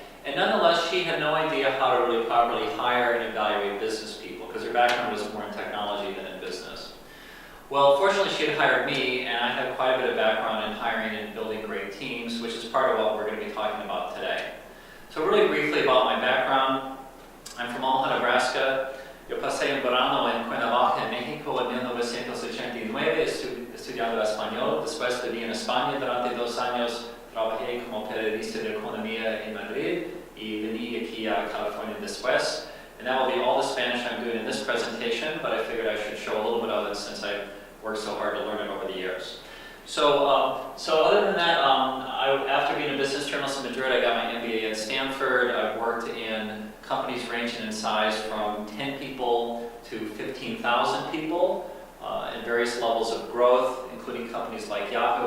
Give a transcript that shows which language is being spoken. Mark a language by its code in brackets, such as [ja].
[en] And nonetheless, she had no idea how to really properly hire and evaluate business people, because her background was more in technology than in business. Well, fortunately, she had hired me, and I have quite a bit of background in hiring and building great teams, which is part of what we're going to be talking about today. So really briefly about my background, I'm from Omaha, Nebraska. [es] Yo pasé un verano en Cuernavaca, en México, en 1989, estudiando español. Después viví en España durante 2 años. Trabajé como periodista de economía en Madrid y vení aquí a California después. [en] And that will be all the Spanish I'm doing in this presentation, but I figured I should show a little bit of it since I've worked so hard to learn it over the years. So other than that, after being a business journalist in Madrid, I got my MBA at Stanford. I've worked in companies ranging in size from 10 people to 15,000 people in various levels of growth, including companies like Yahoo.